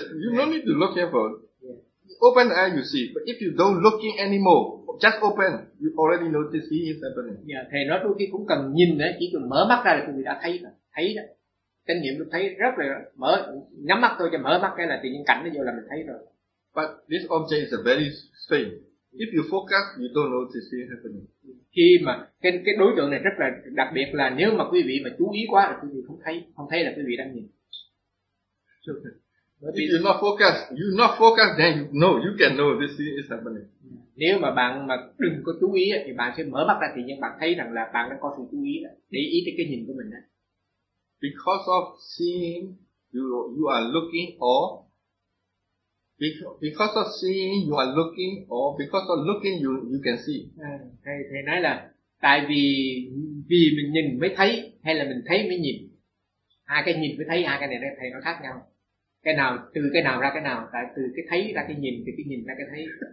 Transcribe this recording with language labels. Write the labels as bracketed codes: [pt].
[en] You don't need to look careful. You open the eye, you see. But if you don't looking anymore, just open, you already notice he is happening. [vi] Yeah, thầy nói đôi khi cũng cần nhìn đấy, chỉ cần mở mắt ra là người đã thấy rồi, thấy đó. Kinh nghiệm tôi thấy rất là mở, nhắm mắt tôi cho mở mắt cái là tự nhiên cảnh nó vô là mình thấy rồi. [en] But this object is a very strange. If you focus, you don't notice it happening. [vi] Khi mà cái đối tượng này rất là đặc biệt là nếu mà quý vị mà chú ý quá là quý vị không thấy là quý vị đang nhìn. [en] Okay. If you not focus, then you can know this thing is happening. [vi] Nếu mà bạn mà đừng có chú ý thì bạn sẽ mở mắt ra thì nhưng bạn thấy rằng là bạn đã có sự chú ý để ý tới cái nhìn của mình đó. [en] Because of seeing, you are looking or because of seeing you are looking or because of looking you can see. [vi] Thầy nói là tại vì mình nhìn mới thấy hay là mình thấy mới nhìn. Hai cái nhìn mới thấy, hai cái này thầy nó khác nhau. Cái nào từ cái nào ra cái nào, tại từ cái thấy ra cái nhìn, từ cái nhìn ra cái thấy.